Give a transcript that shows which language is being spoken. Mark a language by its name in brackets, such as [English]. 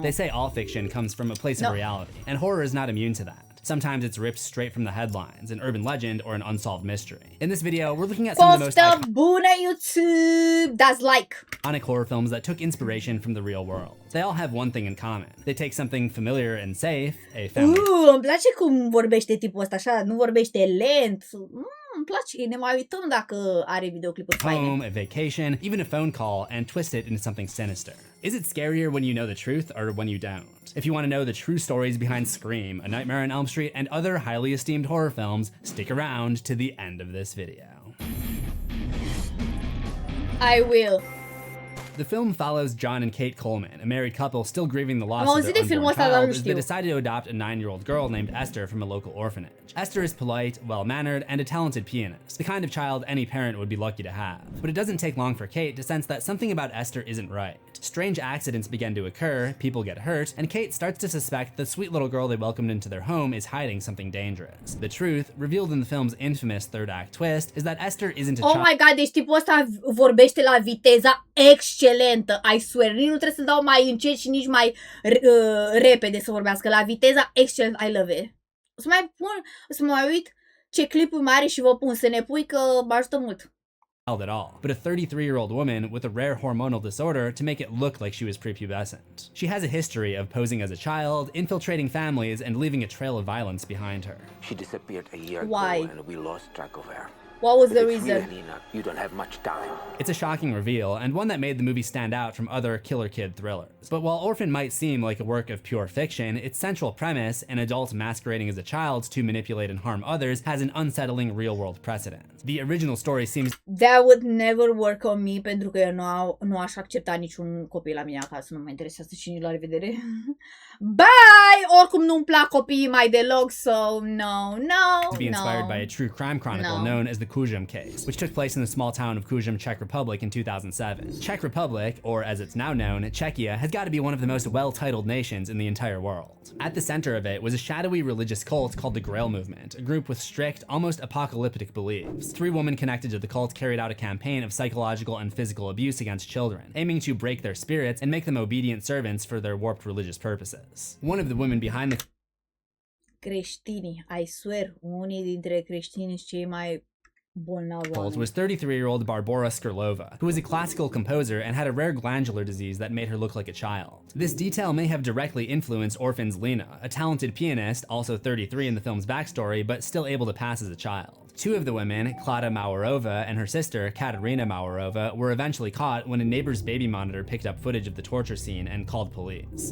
[English] They say all fiction comes from a place of reality, and horror is not immune to that. Sometimes it's ripped straight from the headlines, an urban legend or an unsolved mystery. In this video, we're looking at some of the most YouTube, that's like iconic horror films that took inspiration from the real world. They all have one thing in common. They take something familiar and safe, a family. [Romanian] Îmi place cum vorbește tipul ăsta, așa, nu vorbește lent. Îmi place, ne mai uităm dacă are videoclipuri faine. [English] Home, a vacation, even a phone call, and twist it into something sinister. Is it scarier when you know the truth or when you don't? If you want to know the true stories behind Scream, A Nightmare on Elm Street, and other highly esteemed horror films, stick around to the end of this video. I will. The film follows John and Kate Coleman, a married couple still grieving the loss of their unborn child, as they decide to adopt a 9-year-old girl named Esther from a local orphanage. Esther is polite, well-mannered, and a talented pianist, the kind of child any parent would be lucky to have. But it doesn't take long for Kate to sense that something about Esther isn't right. Strange accidents begin to occur, people get hurt, and Kate starts to suspect the sweet little girl they welcomed into their home is hiding something dangerous. The truth, revealed in the film's infamous third act twist, is that Esther isn't a child. Oh my god, [Romanian] deci tipul ăsta vorbește la viteza excelentă. [English] I swear, [Romanian] nici nu trebuie să dau mai încet și nici mai repede să vorbească. La viteza excelentă, [English] I love it. [Romanian] O să mă mai uit ce clipuri mai are și vă pun să ne pui că mă ajută mult. [English] At all, but a 33-year-old woman with a rare hormonal disorder to make it look like she was prepubescent. She has a history of posing as a child, infiltrating families, and leaving a trail of violence behind her. She disappeared a year ago and we lost track of her. What was the reason? You don't have much time. It's a shocking reveal, and one that made the movie stand out from other killer kid thrillers. But while Orphan might seem like a work of pure fiction, its central premise, an adult masquerading as a child to manipulate and harm others, has an unsettling real-world precedent. The original story seems... That would never work on me, [Romanian] pentru că eu nu aș accepta niciun copil la mine acasă, nu mă interesează și nici la revedere. [English] Bye! [Romanian] Oricum nu-mi plac copiii mai deloc, [English] so no. To be inspired by a true crime chronicle known as the Kujum case, which took place in the small town of Kujum, Czech Republic in 2007. Czech Republic, or as it's now known, Czechia, has got to be one of the most well-titled nations in the entire world. At the center of it was a shadowy religious cult called the Grail Movement, a group with strict, almost apocalyptic beliefs. 3 women connected to the cult carried out a campaign of psychological and physical abuse against children, aiming to break their spirits and make them obedient servants for their warped religious purposes. One of the women behind the [Romanian] creștini, [English] I swear, [Romanian] unii dintre creștini sunt cei mai [English] was 33-year-old Barbora Skrlova, who was a classical composer and had a rare glandular disease that made her look like a child. This detail may have directly influenced Orphan's Lena, a talented pianist, also 33 in the film's backstory, but still able to pass as a child. 2 of the women, Klada Mawarova and her sister, Katerina Mawarova, were eventually caught when a neighbor's baby monitor picked up footage of the torture scene and called police.